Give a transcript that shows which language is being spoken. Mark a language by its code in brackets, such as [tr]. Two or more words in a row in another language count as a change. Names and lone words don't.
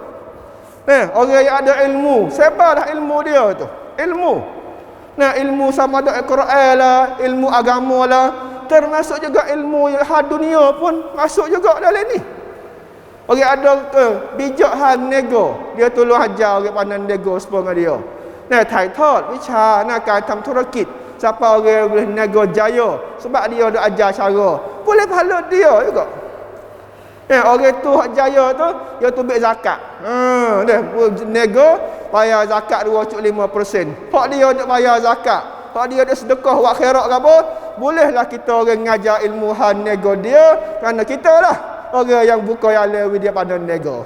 [ms] Orang yang ada ilmu, sebarlah ilmu dia tu. Ilmu. Ilmu sama ada Al-Quran lah, ilmu agama lah, termasuk juga ilmu yang dunia pun masuk juga dalam ni. Orang ada bijak hal nego, dia tolong ajar orang pandai nego sepuluh dia. [th] ถ่ายทอดวิชาการทำธุรกิจ [ms] siapa orang boleh nego jaya sebab dia ada ajar cara, boleh pahala dia juga. Orang tu hak jaya tu, dia tu ambil zakat. Dia nego bayar zakat 2.5%. Hak dia nak bayar zakat, hak dia ada sedekah buat khairat ke apa, bolehlah kita orang ngajar ilmuhan nego dia, kerana kita lah orang yang buka yang lewi dia pada nego.